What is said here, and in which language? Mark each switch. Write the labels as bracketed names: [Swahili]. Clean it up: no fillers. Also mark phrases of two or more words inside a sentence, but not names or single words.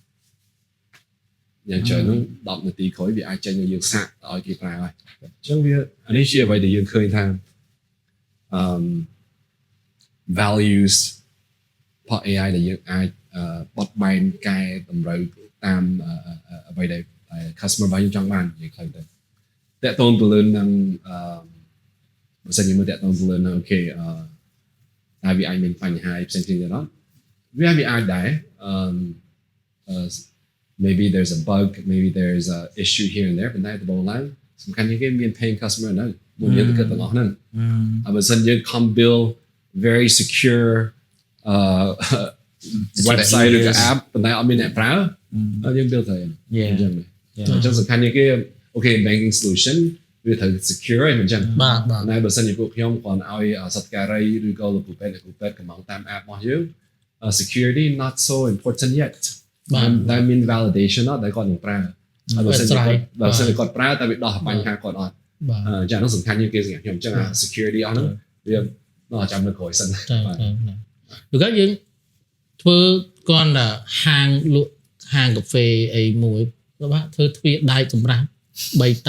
[Khmer] យ៉ាងច្រើនហ្នឹង10នាទីក្រោយវាអាចចេញឲ្យយើងសាក់ឲ្យគេប្រើហើយអញ្ចឹងវាអានេះជាអ្វីដែលយើងឃើញថា values ផ AI ដែលយើងអាចបត់បែនកែតម្រូវតាមអ្វីដែល customer របស់យើងចង់បាននិយាយខ្លីទៅតកតងទៅលើនឹងបើសិនជាមើលតកតងទៅលើនឹងអូខេតែវាអាចមានបញ្ហាផ្សេងៗទៀតអត់វាអាចដែរ [English] maybe there's a bug maybe there's a issue here and there [Khmer] ប៉ុន្តែដំបូងឡើងសំខាន់ជាងគេមាន [English] paying customer [Khmer] នៅមុនយើងទៅគិតទាំងអស់ហ្នឹងបើសិនយើង [English] come build very secure [Khmer] website ឬក៏ app ប៉ុន្តែអត់មានអ្នកប្រើយើង build ទៅអញ្ចឹងសំខាន់ជាងគេអូខេ [English] banking solution [Khmer] វាត្រូវ secure ហ្នឹងអញ្ចឹងបាទតែបើសិនជាពួកខ្ញុំគ្រាន់ឲ្យសត្វការីឬក៏លោកគ្រូពេទ្យកំងតាម app របស់យើង [English] security not so important yet [Khmer] តែមាន validation អត់ដែលគាត់នឹងប្រើហើយបើសិនជាគាត់ប្រើតែវាដោះបញ្ហាគាត់អត់អញ្ចឹងហ្នឹងសំខាន់ជាងគេសម្រាប់ខ្ញុំអញ្ចឹង security អស់ហ្នឹងវាដល់ចាំនៅក្រោយសិនបាទ ឬក៏យើងធ្វើគាត់ថាហាងលក់ហាងកាហ្វេអីមួយបាទធ្វើទ្វារដែកសម្រាប់3